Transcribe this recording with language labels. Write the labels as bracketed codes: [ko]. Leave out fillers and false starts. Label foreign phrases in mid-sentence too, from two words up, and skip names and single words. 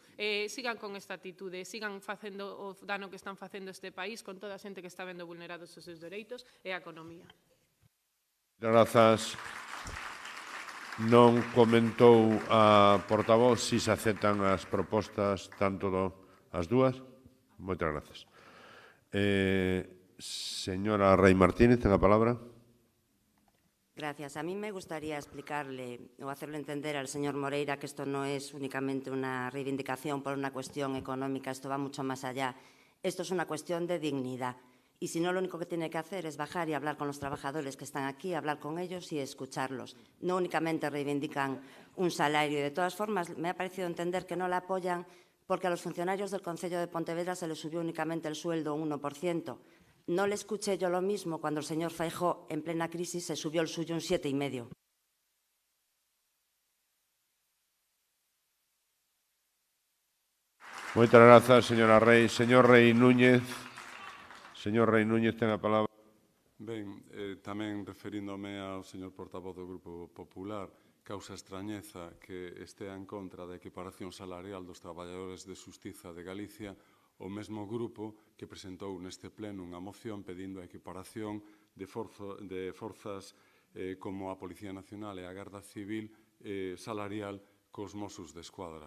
[gl] Sigan con esta atitude, sigan facendo o dano que están facendo este país con toda a xente que está vendo vulnerados os seus dereitos e a economía. Grazas. Non comentou a portavoz se se aceptan as propostas tanto as dúas. Moitas grazas. Señora Rey Martínez, ten a palabra. [es] Gracias. A mí me gustaría explicarle o hacerle entender al señor Moreira que esto no es únicamente una reivindicación por una cuestión económica, esto va mucho más allá. Esto es una cuestión de dignidad. Y si no, lo único que tiene que hacer es bajar y hablar con los trabajadores que están aquí, hablar con ellos y escucharlos. No únicamente reivindican un salario. Y de todas formas, me ha parecido entender que no la apoyan porque a los funcionarios del Concello de Pontevedra se les subió únicamente el sueldo un 1%. No le escuché yo lo mismo cuando el señor Feijóo, en plena crisis, se subió el suyo un 7,5%. [gl] Moitas grazas, señora Rey. Señor Rey Núñez. Señor Rey Núñez, ten a palabra. Ben, tamén referíndome ao señor portavoz do Grupo Popular, causa extrañeza que estea en contra da equiparación salarial dos traballadores de Xustiza de Galicia o mesmo grupo que presentou neste pleno unha moción pedindo a equiparación de forzas como a Policía Nacional e a Garda Civil salarial cos Mossos de Escuadra.